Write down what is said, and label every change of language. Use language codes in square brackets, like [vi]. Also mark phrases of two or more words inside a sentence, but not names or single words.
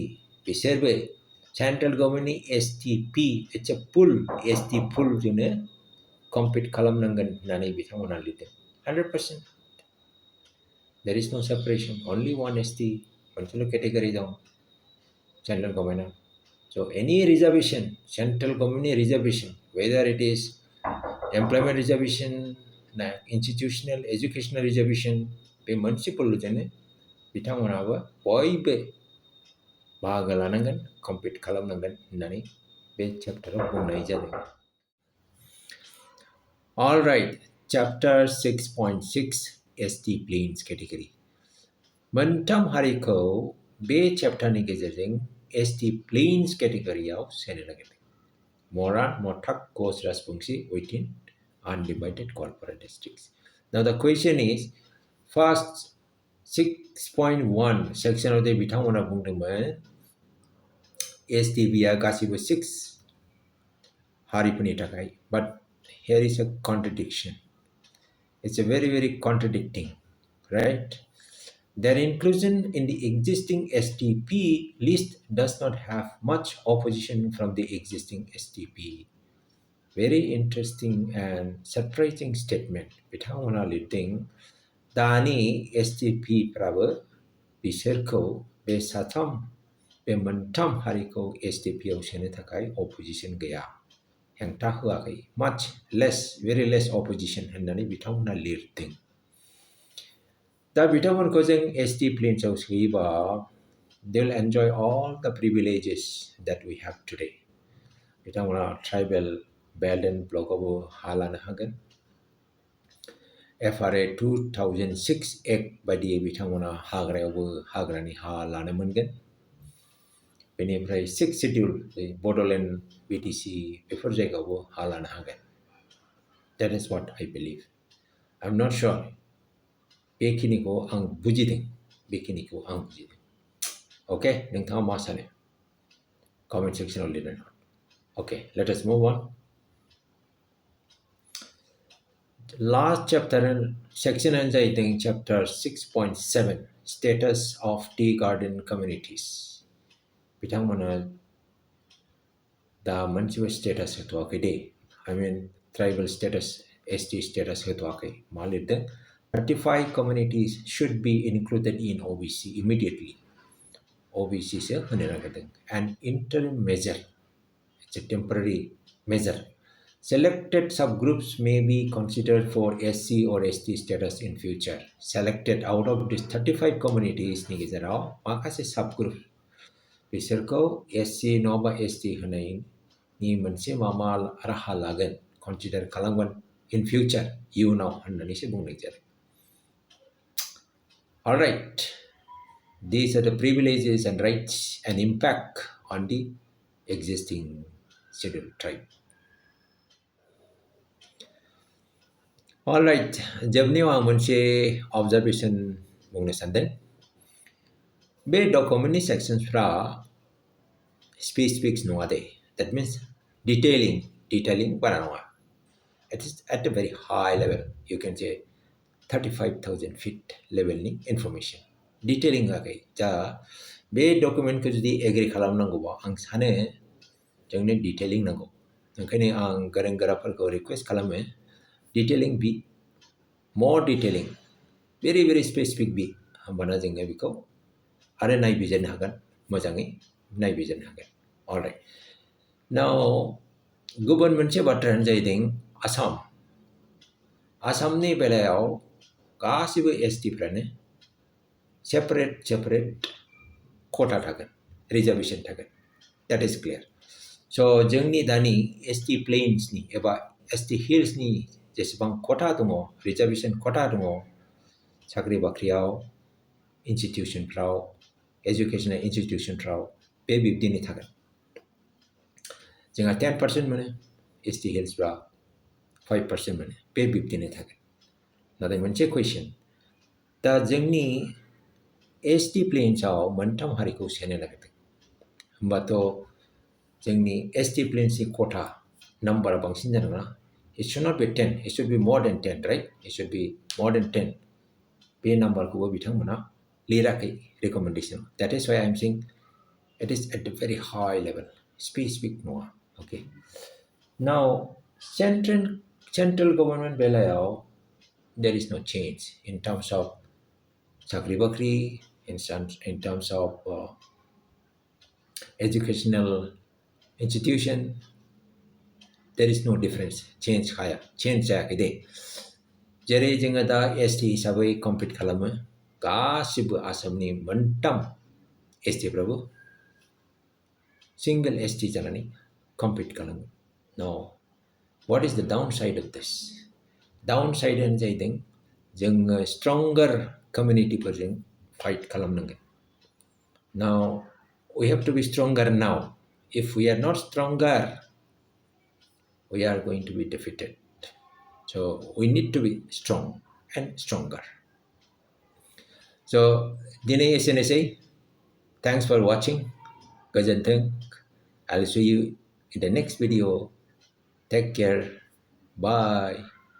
[brx] बिसोरबो [en] central governmentनि [brx] एसटीपी [en] it's a full ST full [brx] जोंनो कम्पिट खालामनांगोन होननानै बिथांमोना [en] लिरदों 100% there is no separation only one ST मोनसेल category दं central governmentआ so any reservation central government reservation whether it is employment reservation institutional educational reservation [brx] बे मोनसे फुलजोंनो बिथांमोनाबो बयबो बाहागो लानांगोन कम्पिट खालामनांगोन होननानै बे चैप्टाराव बुंनाय जादों [en] All right chapter 6.6 ST plains category [brx] मोनथाम हारिखौ बे चैप्टारनि गेजेरजों [en] ST plains categoryआव [brx] सोनो नागिरदों [en] Moran, Motak, Kos, Raspungsi within undivided corporate districts. Now the question is first 6.1 section of the [brx] बिथांमोना बुंदोंमोन STBआ गासिबो 6 हारिफोरनि थाखाय [en] but here is a contradiction it's a very contradicting right their inclusion in the existing STP list does not have much opposition from the existing STP very interesting and surprising statement [brx] बिथांमोना लिरदों दानि STP फ्राबो बिसोरखौ बे साथाम बे मोनथाम हारिखौ STP आव सोनो थाखाय अपोजिशन गैया हेंथा होआखै [en] much less very less opposition [brx] होननानै बिथांमोना लिरदों दा बिथांमोनखौ जों ST plains आव सोयोबा [en] they'll enjoy all the privileges that we have today [brx] बिथांमोना [en] tribal belt and blockआवबो [brx] हा लानो हागोन FRA 2006 एक्ट बायदियै बिथांमोना हाग्रायावबो हाग्रानि हा लानो मोनगोन बेनिफ्राय 6 शेड्यूल बडोलेण्ड BTC बेफोर जायगायावबो हा लानो हागोन [en] that is what I believe I'm not sure [brx] बेखिनिखौ आं बुजिदों okay नोंथाङा मा सानो [en] comment sectionआव [brx] लिरनो [en] okay let us move on last chapter section and जाहैदों chapter 6.7 status of tea garden communities [brx] बिथांमोना दा मोनसेबो स्टेटास होथ'वाखै दे [en] I mean tribal status ST status [brx] होथ'वाखै मा लिरदों [en] 35 communities should be included in OBC immediately OBC सो [brx] होनो नागिरदों [en] an interim measure it's a temporary measure selected subgroups may be considered for SC or ST status in future selected out of these 35 communities [brx] नि गेजेराव माखासे subgroup बिसोरखौ SC नङाबा ST होनायनि मोनसे माबा राहा लागोन कन्सिडार खालामगोन [en] in future [brx] इयुनाव होननानैसो बुंनाय जादों [en] All right these are the privileges and rights and impact on the existing scheduled tribe All right [brx] जोबनायाव आं मोनसे [en] observation बुंनो [brx] सानदों बे डकुमेन्टनि सेक्सन्सफ्रा स्पेसिफिक्स नङा दे [en] that means detailing [brx] बारा नङा [en] it is at a very high level you can say 35,000 feet levelनि [brx] information detailing होआखै दा बे डकुमेन्टखौ जुदि एग्री खालामनांगौबा आं सानो जोंनो detailing नांगौ ओंखायनो आं गोरों गोराफोरखौ रिक्वेस्ट खालामो detailing बि [en] more detailing very specific [brx] बि होमबाना जोङो बेखौ आरो नायबिजिरनो हागोन मोजाङै नायबिजिरनो हागोन [en] All right now [brx] गुबुन मोनसे बाथ्रायानो जाहैदों आसामनि बेलायाव गासिबो STफ्रानो सेपारेट खथा थागोन रिजार्वेशन थागोन [en] that is clear so [brx] जोंनि दानि ST plainsनि एबा ST हिल्सनि जेसेबां खथा दङ रिजार्भेसन खथा दङ साख्रि बाख्रियाव इनस्टिटिउसनफ्राव [en] educational institutionफ्राव [brx] बे बिब्दिनो थागोन जोंहा 10% मोनो ST हिल्सफ्रा 5% मोनो बे बिब्दिनो थागोन नाथाय मोनसे कुइसन दा जोंनि ST प्लेन्सआव मोनथाम हारिखौ सोनो नागिरदों होमबाथ' जोंनि ST प्लेन्सनि खथा नाम्बारा बांसिन जानांगौना [en] it should not be 10 it should be more than 10 right it should be more than 10 [brx] बे नाम्बारखौबो बिथांमोना लिराखै रिकमेन्डेसन [en] that is why I am saying it is at a very high level specific नङा okay now central government बेलायाव there is no change in terms of [brx] साख्रि बाख्रि [en] in terms of educational institution there is no difference change [brx] जायाखै दे जेरै जोङो दा ST हिसाबै कम्पिट खालामो गासिबो आसामनि मोनथाम STफ्राबो सिंगल ST जानानै कम्पिट खालामो [en] now what is the downside of this downside [brx] आनो जाहैदों जोङो [en] stronger communityफोरजों [brx] फाइट खालामनांगोन [en] now we have to be stronger now if we are not stronger we are going to be defeated so we need to be strong and stronger so [brx] दिनै एसेनोसै [en] thanks for watching गोजोन्थों I'll see you in the next video take care bye